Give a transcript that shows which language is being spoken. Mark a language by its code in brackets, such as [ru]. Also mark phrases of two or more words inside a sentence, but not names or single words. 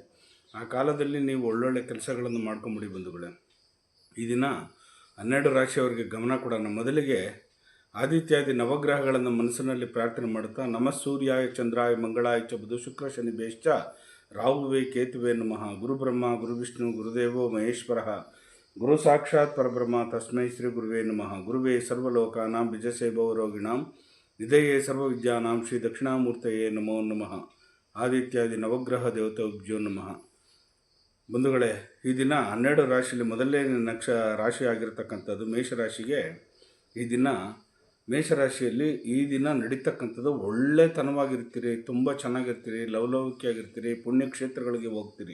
[kn] ಆ ಕಾಲದಲ್ಲಿ ನೀವು ಒಳ್ಳೊಳ್ಳೆ ಕೆಲಸಗಳನ್ನು ಮಾಡ್ಕೊಂಬಿಡಿ ಬಂಧುಗಳೇ. ಈ ದಿನ 12 ರಾಶಿಯವರಿಗೆ ಗಮನ ಕೊಡೋಣ. ಮೊದಲಿಗೆ ಆದಿತ್ಯಾದಿ ನವಗ್ರಹಗಳನ್ನು ಮನಸ್ಸಿನಲ್ಲಿ ಪ್ರಾರ್ಥನೆ ಮಾಡುತ್ತಾ, [sa] ನಮಃ ಸೂರ್ಯಾಯ ಚಂದ್ರಾಯ ಮಂಗಳಾಯ ಚ ಬುಧ ಶುಕ್ರ ಶನಿ ಬೇಶ್ಚ ರಾಹುವೇ ಕೇತುವೆ ನಮಃ. ಗುರು ಬ್ರಹ್ಮ ಗುರು ವಿಷ್ಣು ಗುರುದೇವೋ ಮಹೇಶ್ವರ ಗುರು ಸಾಕ್ಷಾತ್ ಪರಬ್ರಹ್ಮ ತಸ್ಮೈ ಶ್ರೀ ಗುರುವೇ ನಮಃ. ಗುರುವೇ ಸರ್ವಲೋಕಾನಾಂ ಬಿಜಸೇ ಭವರೋಗಿಣಾಂ ನಿಧಯೇ ಸರ್ವವಿದ್ಯಾನಾಂ ಶ್ರೀ ದಕ್ಷಿಣಾಮೂರ್ತಯೇ ನಮೋ ನಮಃ. ಆದಿತ್ಯಾದಿ ನವಗ್ರಹ ದೇವತೆಭ್ಯೋ ನಮಃ. [kn] ಬಂಧುಗಳೇ, ಈ ದಿನ 12 ರಾಶಿಯಲ್ಲಿ ಮೊದಲನೇ ರಾಶಿ ಆಗಿರ್ತಕ್ಕಂಥದ್ದು ಮೇಷರಾಶಿಗೆ. ಈ ದಿನ ಮೇಷರಾಶಿಯಲ್ಲಿ ಈ ದಿನ ನಡೀತಕ್ಕಂಥದ್ದು ಒಳ್ಳೆತನವಾಗಿರ್ತೀರಿ, ತುಂಬ ಚೆನ್ನಾಗಿರ್ತೀರಿ, ಲವಲವಿಕೆಯಾಗಿರ್ತೀರಿ, ಪುಣ್ಯಕ್ಷೇತ್ರಗಳಿಗೆ ಹೋಗ್ತೀರಿ.